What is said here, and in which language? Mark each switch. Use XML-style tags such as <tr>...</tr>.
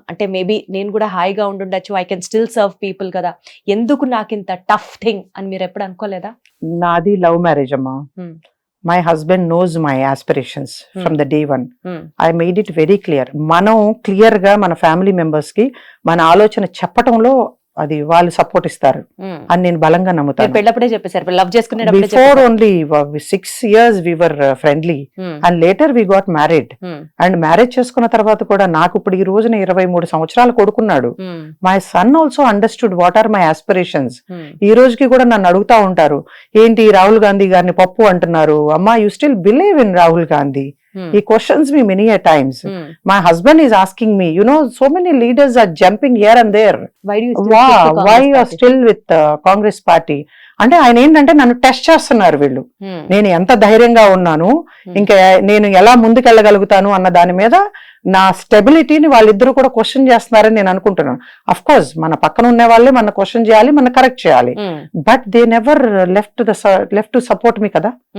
<te>అంటే మేబీ నేను కూడా హాయిగా ఉండుండొచ్చు,</te> <en>I can still serve people</en> <te>కదా, ఎందుకు నాకు ఇంత టఫ్ థింగ్ అని మీరు ఎప్పుడు అనుకోలేదా? నాది లవ్ మ్యారేజ్ అమ్మా.</te> <en>My husband knows my aspirations from the day one. I made it very clear.</en> <te>మనం క్లియర్ గా మన ఫ్యామిలీ మెంబర్స్ కి మన ఆలోచన చెప్పటంలో అది వాళ్ళు సపోర్ట్ ఇస్తారు అని నేను బలంగా నమ్ముతాను. పెళ్ళప్పుడే చెప్పేశారు, లవ్ చేసుకునే</te> <en>Before only 6 years we were friendly and later we got married.</en> <te>And marriage చేసుకున్న తర్వాత కూడా నాకు ఇప్పుడు ఈ రోజున 23 సంవత్సరాలు కొడుకున్నాడు.</te> <en>My son also understood what are my aspirations.</en> <te>ఈ రోజుకి కూడా నన్ను అడుగుతా ఉంటారు, ఏంటి రాహుల్ గాంధీ గారిని పప్పు అంటున్నారు, అమ్మా</te> <en>You still believe in Rahul Gandhi? He questions me many a times. My husband is asking me, so many leaders are jumping here and there. Why you are still with Congress party?</en> <te>అంటే ఆయన ఏంటంటే నన్ను టెస్ట్ చేస్తున్నారు వీళ్ళు, నేను ఎంత ధైర్యంగా ఉన్నాను, ఇంకా నేను ఎలా ముందుకెళ్ళగలుగుతాను అన్న దాని మీద నా స్టెబిలిటీని వాళ్ళిద్దరూ కూడా క్వశ్చన్ చేస్తున్నారని నేను అనుకుంటున్నాను. అఫ్ కోర్స్ మన పక్కన ఉన్న వాళ్ళే మన క్వశ్చన్ చేయాలి, మన కరెక్ట్ చేయాలి,</te> <en>but they never left to support me</en> <te>కదా.</te>